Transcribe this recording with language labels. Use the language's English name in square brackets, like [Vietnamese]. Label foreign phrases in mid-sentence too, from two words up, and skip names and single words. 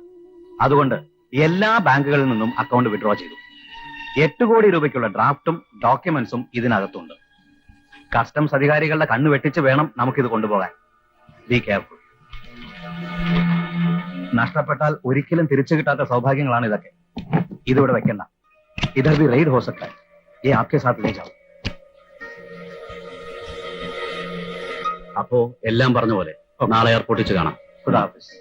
[Malayalam] അതുകൊണ്ട് എല്ലാ ബാങ്കുകളിൽ നിന്നും [English] account withdraw [Malayalam] ചെയ്തു. 8 കോടി രൂപയ്ക്കുള്ള ഡ്രാഫ്റ്റും ഡോക്യുമെന്റ്സും ഇതിനകത്തുണ്ട്. കസ്റ്റംസ് അധികാരികളുടെ കണ്ണു വെട്ടിച്ച് വേണം നമുക്കിത് കൊണ്ടുപോകാൻ. [English] be careful. [Malayalam] നഷ്ടപ്പെട്ടാൽ ഒരിക്കലും തിരിച്ചു കിട്ടാത്ത സൗഭാഗ്യങ്ങളാണ് ഇതൊക്കെ. ഇതിവിടെ വെക്കണ്ട. [Hindi] इधर भी रेड हो सकता है. ये आपके साथ ले जाओ. [Malayalam] അപ്പോ എല്ലാം പറഞ്ഞ പോലെ നാളെ എയർപോർട്ടിൽ വെച്ച് കാണാം. [Hindi] खुदा हाफिज.